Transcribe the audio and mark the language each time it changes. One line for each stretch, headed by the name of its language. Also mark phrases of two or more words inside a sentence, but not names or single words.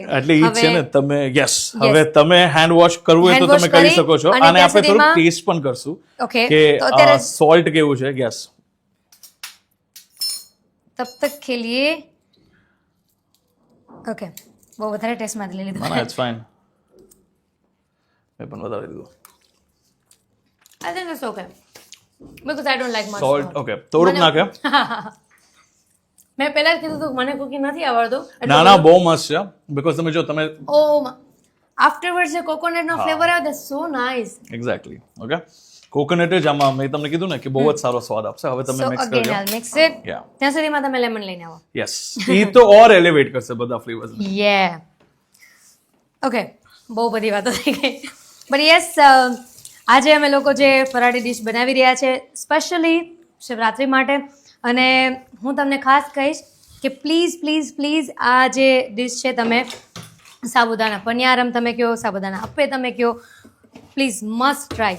Gujarati: એટલે એ છે ને, તમે યસ, હવે તમે
English: hand wash
Gujarati: કરવું હોય તો તમે કરી શકો છો. અને આપણે થોડું ટેસ્ટ પણ કરશું કે સોલ્ટ કેવું છે. યસ,
Hindi: तब तक के लिए
Gujarati: ઓકે, બહુ વધારે ટેસ્ટ માં લઈ લીધું. ના,
English: it's fine.
Gujarati: મેં પણ વધારે લીધું.
English: I think it's okay because I don't like much salt.
Gujarati: Okay, થોડુંક નાખે. મેં પહેલા જ કીધું હતું મને કુકિંગ નથી આવડતું. ના ના, બહુ મસ્ત છે, બીકોઝ તમે જો તમે આફ્ટરવર્ડ્સ જે કોકોનટ નો ફ્લેવર આવે,
English: that's so nice.
Gujarati: એક્ઝેક્ટલી. ઓકે, કોકોનટ જ આમાં મેં તમને કીધું ને કે બહુ જ સારો સ્વાદ આપશે. હવે તમે મિક્સ કરજો.
English: I'll mix it.
Gujarati: ત્યાં સુધીમાં તમે લેમન લઈને આવો. યસ, એ તો ઓર એલિવેટ કરશે બધા ફ્લેવર્સ. યે. ઓકે, બહુ બધી વાતો થઈ ગઈ,
English: but yes,
Gujarati: આજે અમે લોકો જે ફરાળી ડિશ બનાવી રહ્યા છે સ્પેશિયલી શિવરાત્રી માટે, અને હું તમને ખાસ કહીશ કે
English: please please please
Gujarati: આ જે ડિશ છે, તમે સાબુદાના પનિયારમ તમે કહો, સાબુદાના અપ્પે તમે કહો,
English: please must try.